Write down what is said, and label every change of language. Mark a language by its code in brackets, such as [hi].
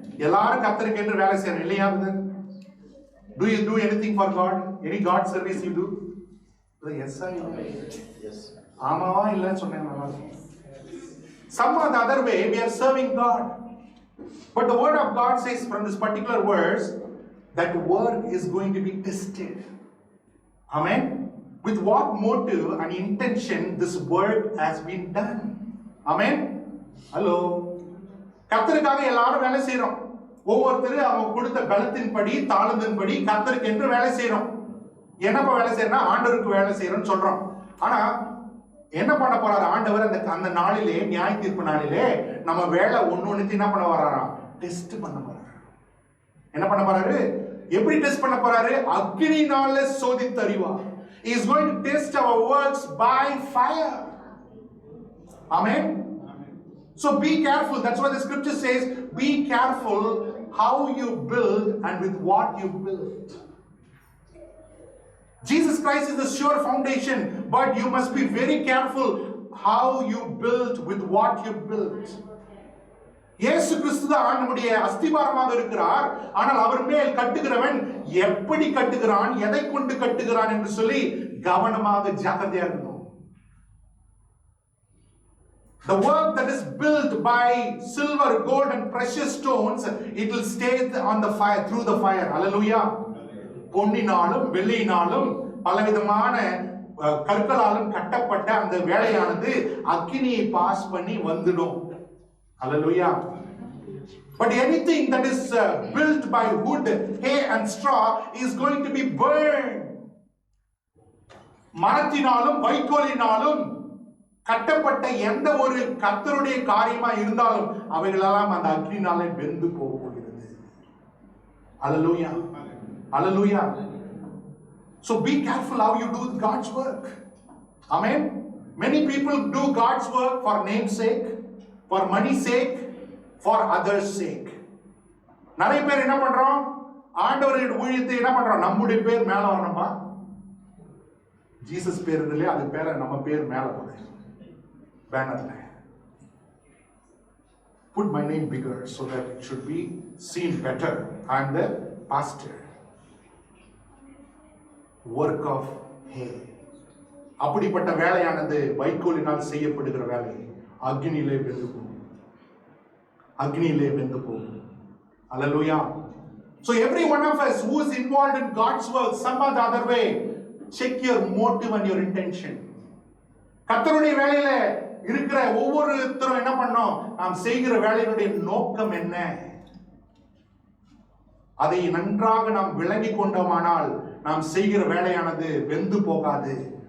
[ta] எல்லாரும் கர்த்தருக்கு என்று வேலை செய்யறோம் இல்லையா? [en] Do you do anything for God? Any God service you do? Yes sir. Yes. [ta] ஆமாவா இல்லன்னு சொன்னேன். [en] Some or the other way we are serving God. But the word of God says from this particular verse that work is going to be tested. Amen. With what motive and intention this work has been done. Amen. Hello. [ta] கர்த்தருக்காக எல்லாரும் வேலை செய்றோம். ஒவ்வொருத்தரும் அவங்க கொடுத்த பலத்தின்படி தாளத்தின்படி கர்த்தருக்கு என்று வேலை செய்றோம். என்னப்பா வேலை செய்யறோம்னா ஆண்டவருக்கு வேலை செய்யறோம்னு சொல்றோம். ஆனா என்ன பண்ண போறாரு ஆண்டவர்? அந்த நாளிலே, நியாய தீர்ப்பு நாளிலே நம்ம வேலை ஒண்ணு என்ன பண்ண வர்றாராம்? டெஸ்ட் பண்ண போறாரு. என்ன பண்ண போறாரு? எப்படி டெஸ்ட் பண்ண போறாரு? அக்னியினால சோதித்து அறிவார். [en] He is going to test our works by fire. Amen. So be careful. That's why the scripture says, be careful how you build and with what you build. Jesus Christ is the sure foundation, but you must be very careful how you build with what you build. [ta] இயேசு கிறிஸ்து தான் நம்முடைய அஸ்திபாரமாக இருக்கிறார். ஆனால் அவர் மேல் கட்டுகிறவன் எப்படி கட்டுகிறான், எதை கொண்டு கட்டுகிறான் என்று சொல்லி கவனமாக ஜாக்கிரதையா இருக்கணும். [en] The work that is built by silver, gold and precious stones, it will stay on the fire, through the fire. Hallelujah. [ta] பொன்னினாலும் வெள்ளியினாலும் பலவிதமான கற்களாலும் கட்டப்பட்ட அந்த வேலையானது அக்கினியை பாஸ் பண்ணி வந்துடும். [en] Hallelujah. But anything that is built by wood, hay and straw is going to be burned. [ta] மரத்தினாலும் வைக்கோலினாலும் கட்டப்பட்ட எந்த ஒரு கர்த்தருடைய காரியமா இருந்தாலும் அவைகளெல்லாம் அந்த அக்னினாலே வெந்து போகிறது. [en] Hallelujah. Hallelujah. So be careful how you do God's work. Amen. Many people do God's work for name's sake, for money's sake, for others' sake. [ta] நிறைய பேர் என்ன பண்றோம்? ஆண்டவருடைய ஊழியத்தை என்ன பண்றோம்? நம்முடைய பேர் மேல வரணுமா? ஜீசஸ் பேர் இல்லையா? அது பேர நம்ம பேர் மேல போடு பேனர்ல. [en] Put my name bigger so that it should be seen better. I am the pastor. Work of hay. [ta] அப்படிப்பட்ட வேலையானது வைக்கோலினால் செய்யப்படுகிற வேலை அக்னியிலே வெந்து போகும். அக்னியிலே வெந்து போகும். Hallelujah. [en] So every one of us who is involved in God's work some or the other way, check your motive and your intention. [ta] கர்த்தருடைய வேலையில இருக்கிற ஒவ்வொருத்தரும் என்ன பண்ணோம்? நாம் செய்கிற வேலையினுடைய நோக்கம் என்ன? அதை நன்றாக நாம் விளங்கி கொண்டோமானால் நாம் செய்கிற வேலையானது வெந்து போகாது.